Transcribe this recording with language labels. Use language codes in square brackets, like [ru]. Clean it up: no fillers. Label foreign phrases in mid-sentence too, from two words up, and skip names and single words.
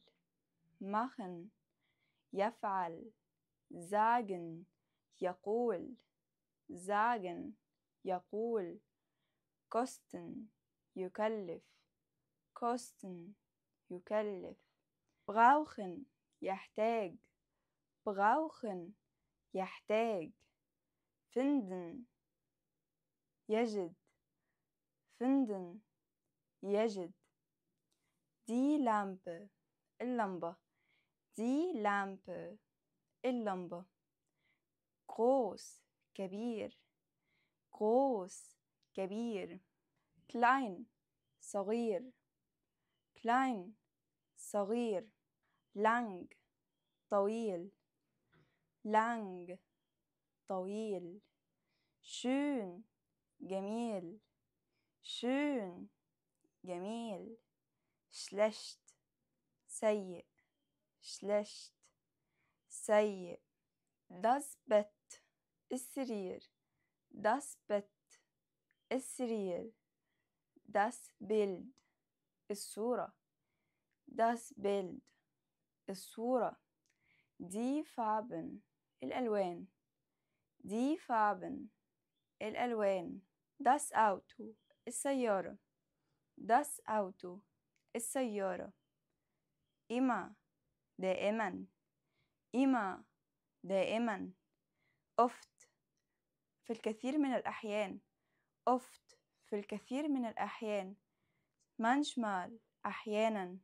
[de] machen يفعل sagen يقول sagen يقول kosten يكلف kosten يكلف brauchen يحتاج brauchen يحتاج finden يجد finden يجد. Die Lampe اللمبة. Die Lampe اللمبة. groß كبير. groß كبير. klein صغير. klein صغير. lang طويل. lang طويل. schön جميل. schön جميل. schlecht سيء. schlecht سيء. das Bett السرير. das Bett السرير. das Bild الصورة. das Bild الصورة. die Farben الألوان. die Farben الألوان. das Auto السيارة. das Auto السيارة. immer دائما. immer دائما. [ar] oft في الكثير من الأحيان. oft في الكثير من الأحيان. manchmal أحيانا.